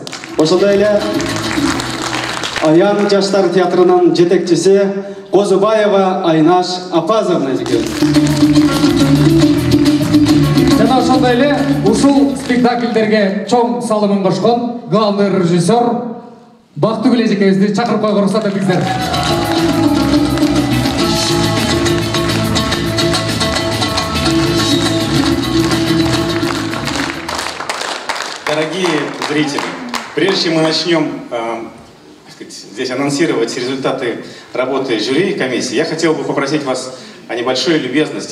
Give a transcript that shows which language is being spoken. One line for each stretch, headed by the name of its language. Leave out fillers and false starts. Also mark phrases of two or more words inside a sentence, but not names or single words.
Kyrgyz: Ошондой эле Аян жаштар театрынын жетекчиси Козубаева Айнаш Апазовна экенбиз. Жана ошондой эле ушул спектакльдерге чоң салымын кошкон
Russian: главный режиссер
Kyrgyz: Бактыгүл эжекебизди чакырып койгонго уруксат этиңиздер.
Russian: Дорогие зрители, прежде чем мы начнем здесь анонсировать результаты работы жюри и комиссии, я хотел бы попросить вас о небольшой любезности.